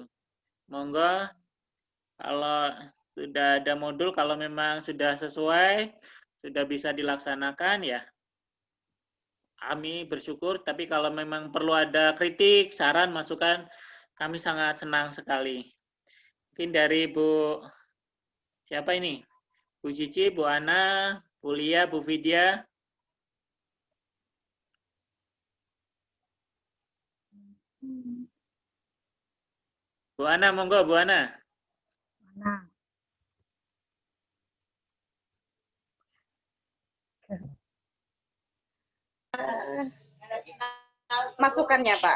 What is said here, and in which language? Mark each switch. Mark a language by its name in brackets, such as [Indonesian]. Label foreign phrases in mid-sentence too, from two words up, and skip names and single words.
[Indonesian] Monggo, kalau sudah ada modul, kalau memang sudah sesuai, sudah bisa dilaksanakan ya, kami bersyukur. Tapi kalau memang perlu ada kritik, saran, masukan, kami sangat senang sekali. Mungkin dari Bu, siapa ini? Bu Cici, Bu Ana, Bu Lia, Bu Vidya. Bu Ana, monggo Bu Ana. Nah, Masukannya Pak.